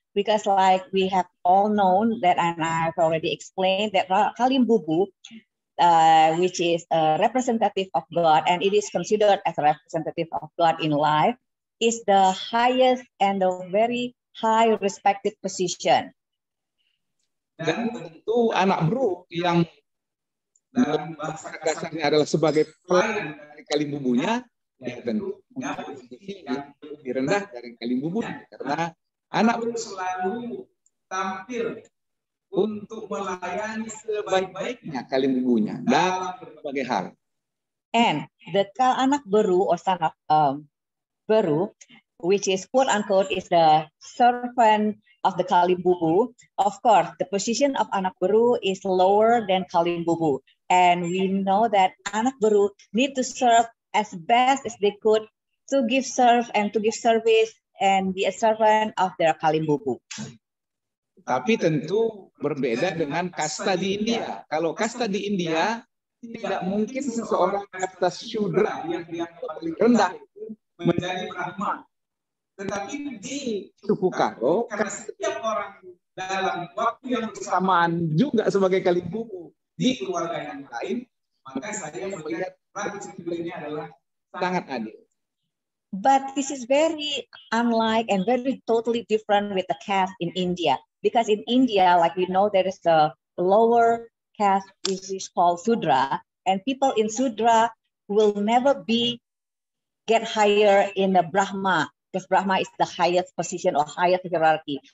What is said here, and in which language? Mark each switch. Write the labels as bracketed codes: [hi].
[en] Because like we have all known that, and I've already explained that Kalim Bubu, which is a representative of God, and it is considered as a representative of God in life, is the highest and the very high respected position. [id] Dan tentu anak bro yang dalam bahasa kasarnya adalah sebagai pelayan dari Kalim Bubunya, ya tentu punya posisi yang lebih rendah dari Kalim Bubunya, karena anak bro selalu tampil untuk melayani sebaik-baiknya Kalim Bubunya dalam berbagai hal. [en] And the anak beru or son of beru, which is quote unquote is the servant of the Kalim Bubu. Of course, the position of anak beru is lower than Kalim Bubu. And we know that anak beru need to serve as best as they could to give service and be a servant of their Kalim Bubu. [id] Tapi tentu berbeda dengan kasta di India. Kalau kasta di India, tidak mungkin seseorang kasta Shudra yang paling rendah menjadi Brahma. Tetapi di suku Karo, karena setiap orang dalam waktu yang bersamaan juga sebagai Kalim Bubu di keluarga yang lain, maka saya melihat rakut sitelu ini adalah sangat adil. [en] But this is very unlike and very totally different with the caste in India. Because in India, like we know, there is a lower caste which is called Sudra, and people in Sudra will never get higher in the Brahma, because Brahma is the highest position or highest hierarchy.